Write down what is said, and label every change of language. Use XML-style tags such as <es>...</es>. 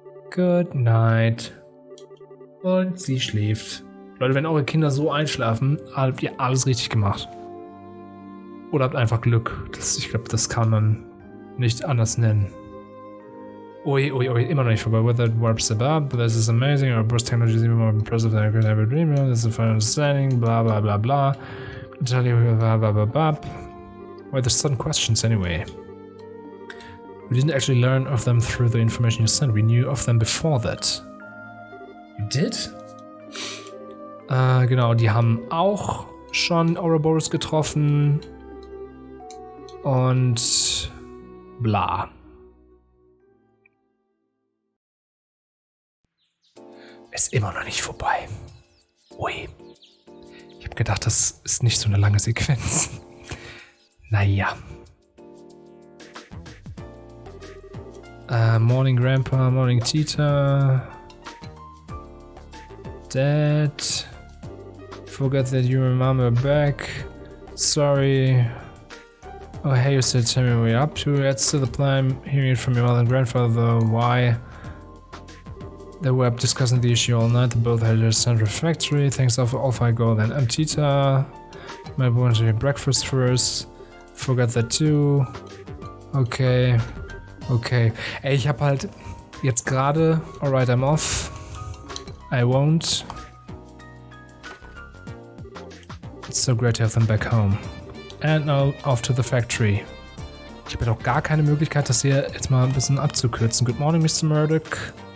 <de>Good night. Und sie schläft. Leute, wenn eure Kinder so einschlafen, habt ihr alles richtig gemacht. Oder habt einfach Glück. Ich glaube, das kann man nicht anders nennen. Ui, immer noch nicht vorbei.</de> <en>Whether it warps above, this is amazing. Our burst technology is even more impressive than I could ever dream of. This is a fine understanding. Blah, blah, blah, blah. Tell you, blah, blah, blah, blah. Why the sudden questions anyway? We didn't actually learn of them through the information you sent. We knew of them before that. You did?</en> <de>Genau, die haben auch schon Ouroboros getroffen. Und bla. Ist immer noch nicht vorbei. Ui. Ich habe gedacht, das ist nicht so eine lange Sequenz. Naja.</de> <en>Morning Grandpa, morning Tita. Dad. Forgot that you and Mom are back. Sorry. Oh, hey, you said tell me what you're up to. That's still the plan. Hearing it from your mother and grandfather, though. Why? They were up discussing the issue all night. They both had their central factory. Thanks, off I go then. Tita. Might want to eat breakfast first. Forgot that too. Okay. Okay.</en> <de>Ey, ich hab halt jetzt gerade.</de> <en>Alright, I'm off. I won't. It's so great to have them back home. And now off to the factory.</en> <de>Ich habe ja doch gar keine Möglichkeit, das hier jetzt mal ein bisschen abzukürzen. Good morning, Mr. Murdoch.</de>